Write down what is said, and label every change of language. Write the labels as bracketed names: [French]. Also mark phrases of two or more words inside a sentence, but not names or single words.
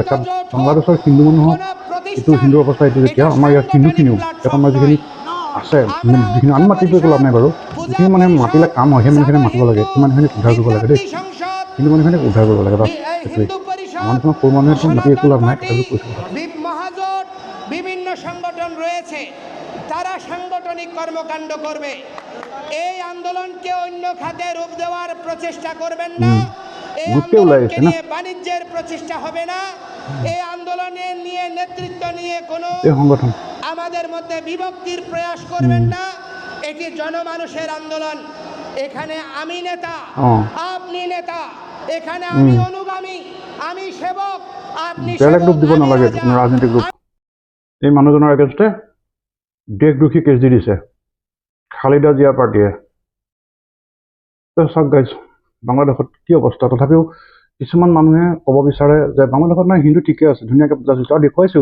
[Assamese] তাত বাংলাদেশৰ হিন্দু মানুহক এইটো হিন্দুৰ অৱস্থা এইটো যেতিয়া, আমাৰ ইয়াত হিন্দুখিনিও ইয়াত আমাৰ যিখিনি আছে, যিখিনি আমি মাতিব একো লাভ নাই বাৰু, যিখিনি মানুহে মাতিলে কাম হয়, সেই মানুহখিনিক মাতিব লাগে, সেই মানুহখিনিক উদ্ধাৰ কৰিব লাগে দেই, হিন্দু মানুহখিনিক উদ্ধাৰ কৰিব লাগে। বাছ সেইটোৱেই, আমাৰ নিচিনা সৰু মানুহেতো মাতি একো লাভ নাই, তথাপিও কৈছোঁ। [Bangla] মহাজোট বিভিন্ন সংগঠন রয়েছে, তারা সাংগঠনিক কর্মকাণ্ড করবে। এই আন্দোলনকে অন্য খাতে রূপ দেওয়ার প্রচেষ্টা করবেন না, এই আন্দোলনকে নিয়ে বাণিজ্যের প্রচেষ্টা হবে না, এই আন্দোলনের নিয়ে নেতৃত্ব নিয়ে কোনো আমাদের মধ্যে বিভক্তির প্রয়াস করবেন না। এটি জনমানুষের আন্দোলন এখানে আমি নেতা আপনি নেতা এখানে আমি অনুগামী আমি সেবক আপনি [Assamese] বেলেগ সেবক ৰূপ দিব আমি নালাগে রাজা। কোনো ৰাজনীতিক ৰূপ এই মানুহজনৰ [English] against [Assamese] দেশদ্ৰোহী কেছ দি দিছে খালিদা জিয়া পাৰ্টীয়ে চাওক গাইজ বাংলাদেশত কি অৱস্থা তথাপিও কিছুমান মানুহে ক'ব বিচাৰে যে বাংলাদেশত নাই হিন্দু ঠিকে আছে ধুনীয়াকৈ পূজা চূজা আৰু দেখুৱাইছেও